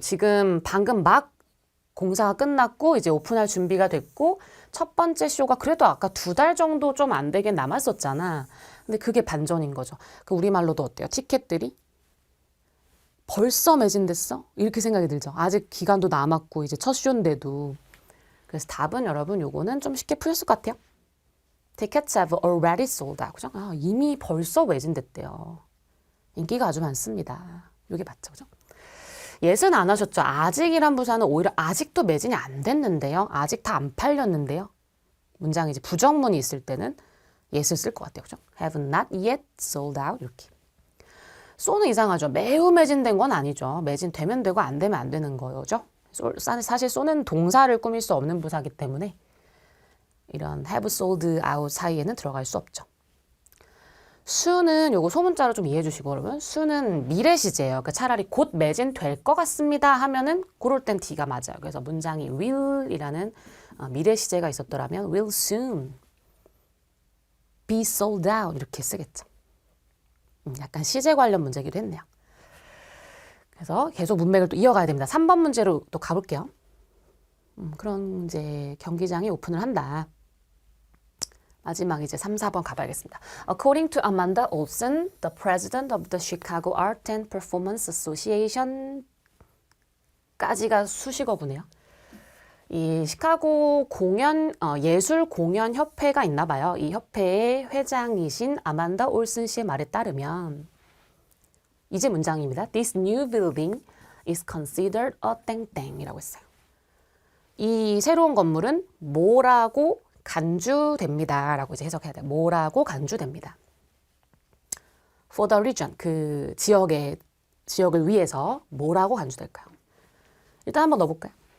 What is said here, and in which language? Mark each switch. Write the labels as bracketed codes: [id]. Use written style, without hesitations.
[ko] 지금 방금 막 공사가 끝났고 이제 오픈할 준비가 됐고 첫 번째 쇼가 그래도 아까 2달 정도 좀 안 되게 남았었잖아. 근데 그게 반전인 거죠. 그 우리말로도 어때요? 티켓들이 벌써 매진됐어? 이렇게 생각이 들죠. 아직 기간도 남았고 이제 첫 쇼인데도. 그래서 답은 여러분 요거는 좀 쉽게 풀렸을 것 같아요. [en] Tickets have already sold out. [ko] 그죠? 아, 이미 벌써 매진됐대요. 인기가 아주 많습니다. 이게 맞죠, 그죠? 예스는 안 하셨죠? 아직이란 부사는 오히려 아직도 매진이 안 됐는데요. 아직 다 안 팔렸는데요. 문장에 이제 부정문이 있을 때는 예스를 쓸 것 같아요, 그죠? [en] Have not yet sold out 이렇게. [ko] so는 이상하죠. 매우 매진된 건 아니죠. 매진되면 되고 안 되면 안 되는 거죠. 사실 so는 동사를 꾸밀 수 없는 부사이기 때문에 이런 [en] have sold out [ko] 사이에는 들어갈 수 없죠. 수는 요거 소문자로 좀 이해해 주시고 여러분 수는 미래 시제예요. 그러니까 차라리 곧 매진될 것 같습니다 하면은 그럴 땐 D가 맞아요. 그래서 문장이 will이라는 미래 시제가 있었더라면 [en] will soon be sold out [ko] 이렇게 쓰겠죠. 약간 시제 관련 문제기도 했네요. 그래서 계속 문맥을 또 이어가야 됩니다. 3번 문제로 또 가볼게요. 그런 이제 경기장이 오픈을 한다. 마지막 이제 3, 4번 가봐야겠습니다. [en] According to Amanda Olson, the president of the Chicago Art and Performance Association [ko] 까지가 수식어구네요. 이 시카고 공연 예술 공연 협회가 있나 봐요. 이 협회의 회장이신 아만다 올슨 씨의 말에 따르면 이제 문장입니다. [en] This new building is considered a [ko] 땡땡이라고 했어요. 이 새로운 건물은 뭐라고 간주됩니다. 라고 이제 해석해야 돼요. 뭐라고 간주됩니다. [en] For the region, [ko] 그 지역을 위해서 뭐라고 간주될까요? 일단 한번 넣어볼까요?